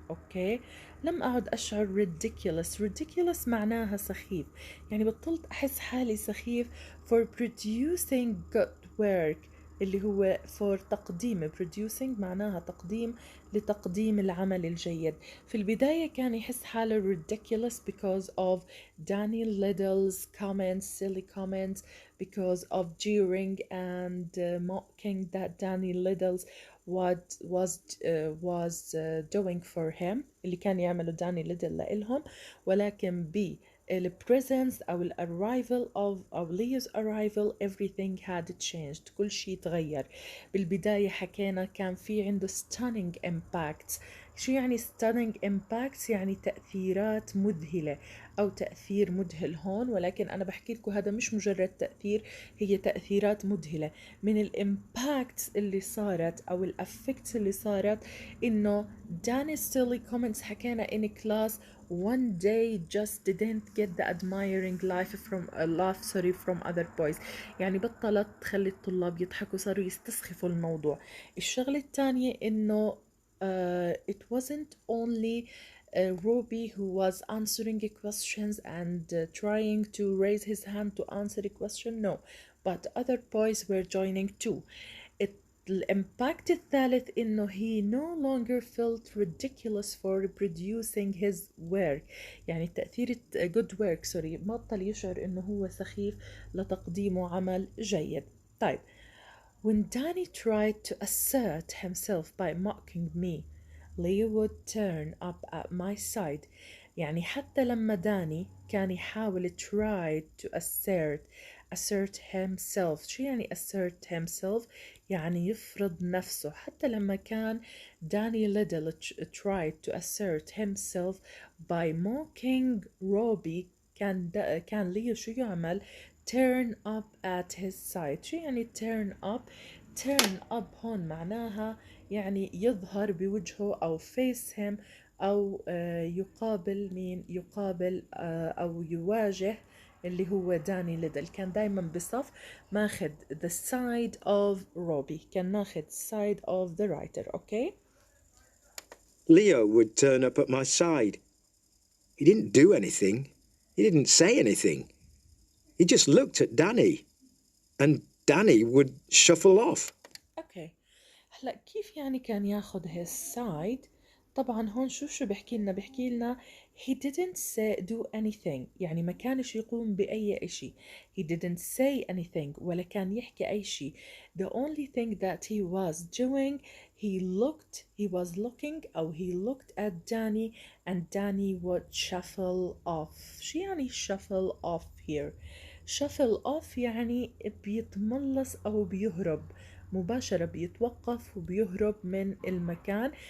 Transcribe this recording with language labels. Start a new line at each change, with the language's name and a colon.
Arabic: أوكي لم أعد أشعر ridiculous معناها سخيف، يعني بطلت أحس حالي سخيف
English: for producing good work
Arabic: اللي هو for تقديم. producing معناها تقديم، لتقديم العمل الجيد. في البداية كان يحس حاله
English: ridiculous because of Danny Little's comments, silly comments, because of jeering and mocking that Danny Little's was doing for him،
Arabic: اللي كان يعمله داني ليدل لإلهم. ولكن ب
English: presence أو arrival of Leo's arrival everything had changed.
Arabic: كل شيء تغير. بالبداية حكينا كان في عنده stunning impacts. شو يعني stunning impacts؟ يعني تأثيرات مذهلة أو تأثير مذهل هون، ولكن أنا بحكي لكم هذا مش مجرد تأثير، هي تأثيرات مذهلة. من الإمباكتس اللي صارت أو الأفكتس اللي صارت إنه
English: Danny silly comments
Arabic: حكينا
English: in class one day just didn't get the admiring laugh from other boys.
Arabic: يعني بطلت تخلي الطلاب يضحكوا، صاروا يستسخفوا الموضوع. الشغلة الثانية إنه
English: it wasn't only Robbie who was answering questions and trying to raise his hand to answer a question. No, but other boys were joining too.
Arabic: الإمباكت الثالث إنه
English: he no longer felt ridiculous for producing his work.
Arabic: يعني تأثير good work بطل يشعر إنه هو سخيف لتقديمه عمل جيد.
English: طيب when Danny tried to assert himself by mocking me, Leo would turn up at my side.
Arabic: يعني حتى لما داني كان يحاول
English: try to assert himself.
Arabic: شو يعني assert himself؟ يعني يفرض نفسه. حتى لما كان داني ليدل
English: tried to assert himself by mocking Robbie،
Arabic: كان ليو شو يعمل؟
English: turn up at his side.
Arabic: شو يعني turn up؟ turn up هون معناها يعني يظهر بوجهه أو
English: face him
Arabic: أو يقابل مين؟ يقابل أو يواجه اللي هو داني ليدل. كان دايما بصف ماخد
English: the side of Robbie،
Arabic: كان ماخد
English: side of the writer.
Arabic: أوكي
English: Leo would turn up at my side. He didn't do anything. He didn't say anything. He just looked at Danny. And Danny would shuffle off.
Arabic: أوكي هلا كيف يعني كان ياخد his side؟ طبعا هون شو بحكي لنا
English: he didn't do anything،
Arabic: يعني ما كانش يقوم بأي إشي.
English: he didn't say anything
Arabic: ولا كان يحكي أي شي.
English: the only thing that he was doing he was looking أو he looked at Danny and Danny would shuffle off.
Arabic: شو يعني shuffle off here؟ shuffle off يعني بيتملص أو بيهرب مباشرة، بيتوقف وبيهرب من المكان.